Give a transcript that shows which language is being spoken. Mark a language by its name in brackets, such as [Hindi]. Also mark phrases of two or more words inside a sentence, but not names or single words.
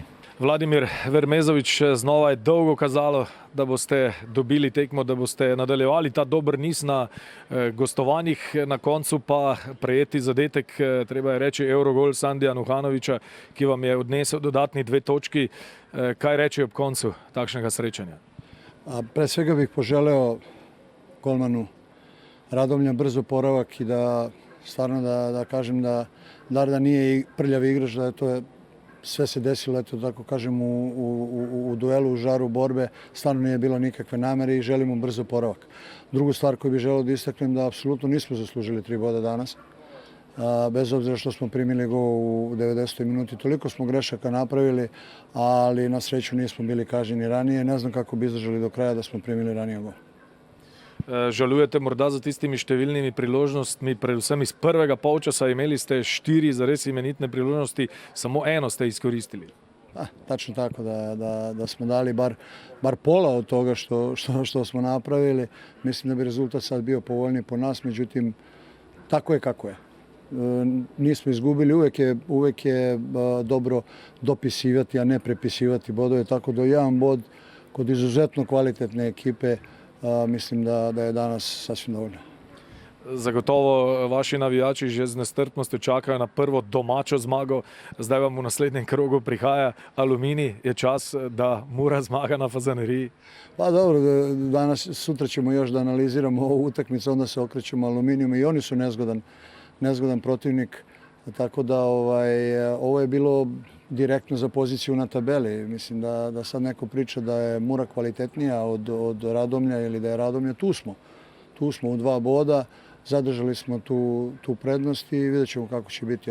[Slovenian] Vladimir Vermezovič, znova je dolgo kazalo, da boste dobili tekmo, da boste nadaljevali ta dober niz na gostovanjih, na koncu pa prejeti zadetek, treba je reči, Eurogol Sandija Nuhanovića, ki vam je odnesel dodatni 2 točki. Kaj reči ob koncu takšnega srečanja? [Serbian] Pre svega bih poželeo golmanu Radomlja brzo oporavak i da stvarno da kažem da Darda nije prljavi igrač, da je to sve se desilo, eto tako kažem, u duelu, u žaru borbe, stvarno nije bilo nikakve namere i želimo brzo oporavak. Drugu stvar koju bih želeo da istaknem da apsolutno nismo zaslužili 3 boda danas. Bez obzira što smo primili gol u 90. minuti, toliko smo grešaka napravili, ali na sreću nismo bili kažnjeni ranije. Ne znam kako bi izdržali do kraja da smo primili ranije gol. [Slovenian] Žalujete morda za tistimi številnimi priložnostmi, predvsem iz prvega polčasa, imeli ste 4 zares imenitne priložnosti, samo eno ste iskoristili. [Serbian] Tačno tako, da smo dali bar pola od toga što smo napravili. Mislim da bi rezultat sad bio povoljniji po nas, međutim, tako je kako je. Nismo izgubili, uvek je dobro dopisivati, a ne prepisivati bodove, tako da jedan bod kod izuzetno kvalitetne ekipe mislim da je danas sasvim dovoljno. [Slovenian] Zagotovo vaši navijači že z nestrpnostjo čakajo na prvo domačo zmago, zdaj vam v naslednjem krogu prihaja Aluminij, je čas, da Mura zmaga na Fazaneriji? [Serbian] Pa dobro, sutra ćemo još da analiziramo ovu utakmicu, onda se okrećemo Aluminijom i oni su nezgodan protivnik, tako da ovo je bilo direktno za poziciju na tabeli. Mislim da sad neko priča da je Mura kvalitetnija od Radomlja ili da je Radomlja, tu smo u 2 boda, zadržali smo tu prednost i vidjet ćemo kako će biti.